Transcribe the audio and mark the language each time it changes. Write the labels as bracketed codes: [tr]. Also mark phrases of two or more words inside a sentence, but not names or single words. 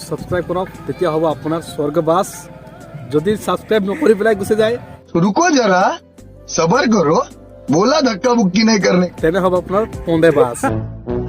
[as] ছাবস্ক্ৰাইব কৰক, তেতিয়া হ'ব আপোনাৰ স্বৰ্গবাস। যদি ছাবস্ক্ৰাইব নকৰি পেলাই গুচি যায়, [hi] रुको जरा सबर करो, बोला धक्का बुक्की नहीं करने। [as] তেনে হ'ব আপোনাৰ পন্দে বাস।